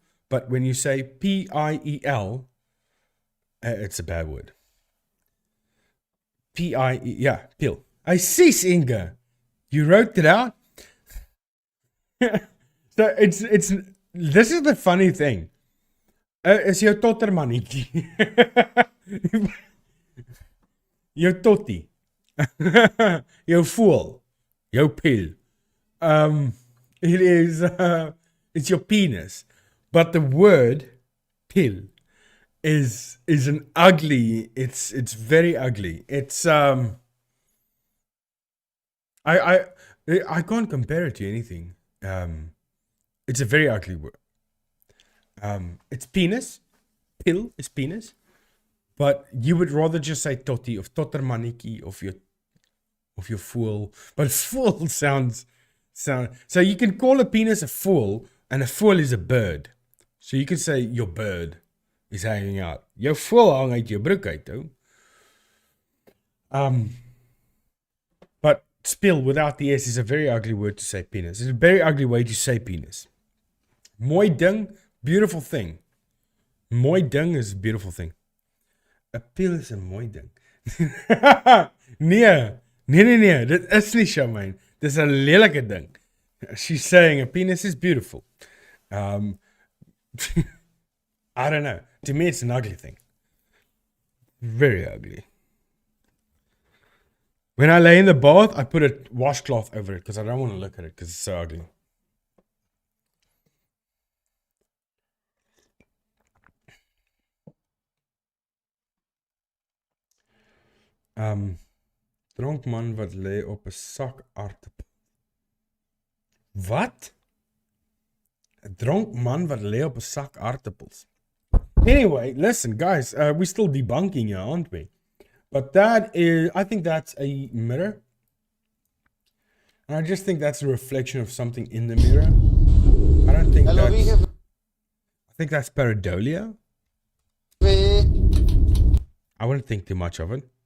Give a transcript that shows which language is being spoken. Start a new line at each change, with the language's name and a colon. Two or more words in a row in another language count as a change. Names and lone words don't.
English: But when you say Piel, it's a bad word. Pie, yeah, pill. I see, Inga. You wrote it out. So it's. This is the funny thing.
Afrikaans: Is jou tottermannetjie. Jou tottie. Jou voel. Jou pill.
English: It is. It's your penis. But the word pill is an ugly. It's very ugly. It's I can't compare it to anything. It's a very ugly word. It's penis. Pill is penis. But you would rather just say
Afrikaans: totty of tottermannetjie
English: of your fool. But fool sounds. So you can call a penis a fool, and a fool is a bird. So you can say your bird is hanging out.
Afrikaans: Jou voel hang uit jou broek uit, ou.
English: But spill without the S is a very ugly word to say penis. It's a very ugly way to say penis.
Afrikaans: Mooi ding,
English: beautiful thing.
Afrikaans: Mooi ding
English: is a beautiful thing. A pill is
Afrikaans: 'n mooi ding. Nee. Dit is nie Charmaine. Dis 'n lelike ding.
English: She's saying a penis is beautiful. Um, I don't know. To me, it's an ugly thing. Very ugly. When I lay in the bath, I put a washcloth over it because I don't want to look at it because it's so ugly.
Afrikaans: Dronk man wat lê op 'n sak aardappel. Wat? 'n Dronk man wat lê op 'n sak aardappels.
English: Anyway, listen, guys, we're still debunking here, aren't we? But that is, I think that's a mirror. And I just think that's a reflection of something in the mirror. I don't think that's... I think that's pareidolia. I wouldn't think too much of it.